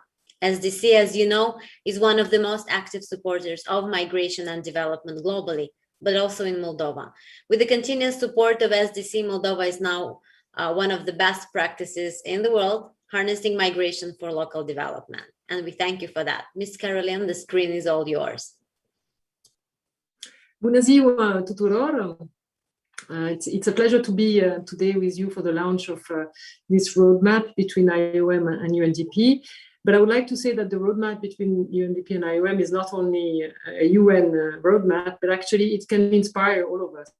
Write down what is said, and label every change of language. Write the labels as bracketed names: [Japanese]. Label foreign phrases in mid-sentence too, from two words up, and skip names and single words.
[English] SDC, as you know, is one of the most active supporters of migration and development globally, but also in Moldova. With the continuous support of SDC, Moldova is now one of the best practices in the world, harnessing migration for local development. And we thank you for that. Ms. Caroline, the screen is all yours. [Romanian] Bună ziua tuturor! [English] It's a pleasure to be today with you for the launch of this roadmap between IOM and UNDP. But I would like to say that the roadmap between UNDP and IOM is not only a UN roadmap, but actually it can inspire all of us.